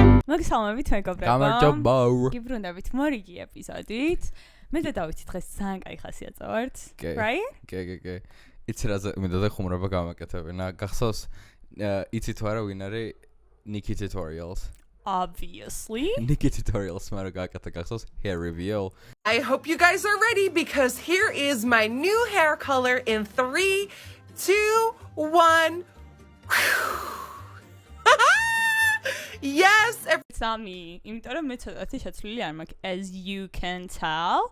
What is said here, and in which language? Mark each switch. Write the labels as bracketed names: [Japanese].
[Georgian] მოგესალმებით მეგობრებო. გამარჯობა. გიბრუნდებით მორიგი ეპიზოდით. მე და დავითი დღეს ძალიან კაი ხასიათზე ვართ. [English] Right? [Georgian] კი. იცი რაზე მინდოდა ხუმრობა გამაკეთებინა. გახსოვს იცი თუ არა ვინ არის Nikki Tutorials? [English] Obviously. [Georgian] Nikki Tutorials მაგრამ გააკეთა გახსოვს hair reveal. [English] I hope you guys are ready because here is my new hair color in 3, 2, 1. Yes, It's not me. [Georgian] იმიტომ რომ მე ცოტათი შეცვლილი არ მაქვს [English] as you can tell.